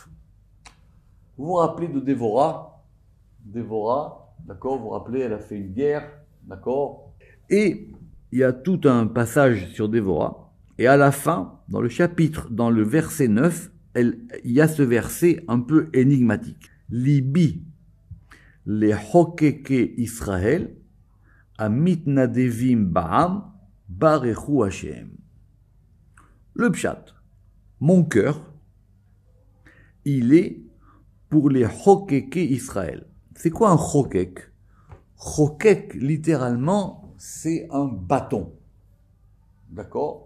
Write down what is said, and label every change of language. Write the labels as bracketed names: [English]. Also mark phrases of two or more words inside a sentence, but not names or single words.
[French] Vous vous rappelez de Déborah? Déborah, d'accord, vous vous rappelez, elle a fait une guerre, d'accord? Et il y a tout un passage sur Déborah. Et à la fin, dans le chapitre, dans le verset 9, il y a ce verset un peu énigmatique. [Hebrew] לבי, les חוקקי ישראל, המתנדבים בעם, ברכו השם. [French] Le pshat, mon cœur, il est pour les [Hebrew] חוקקי ישראל. [French] C'est quoi un hokek? Hokek, littéralement, c'est un bâton. D'accord?